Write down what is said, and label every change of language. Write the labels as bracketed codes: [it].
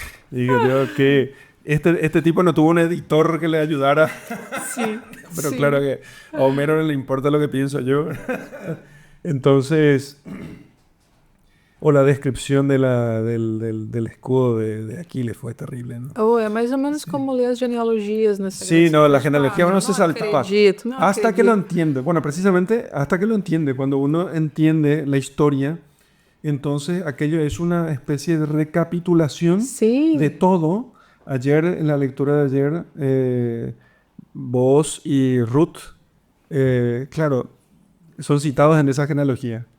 [es] Digo yo que este tipo no tuvo un editor que le ayudara. Sí. Pero sí. claro que a Homero no le importa lo que pienso yo. Entonces... O la descripción del escudo de Aquiles fue terrible, ¿no? [pt] Oh, é mais ou menos como ler as genealogias nessa. [es] Sí, no, la genealogía uno se saltaba. [pt] Acredito, não [es] Hasta que lo entiende. Bueno, precisamente hasta que lo entiende. Cuando uno entiende la historia, entonces aquello es una especie de recapitulación Sí. de todo. Ayer, en la lectura de ayer, Boaz y Ruth, claro, son citados en esa genealogía.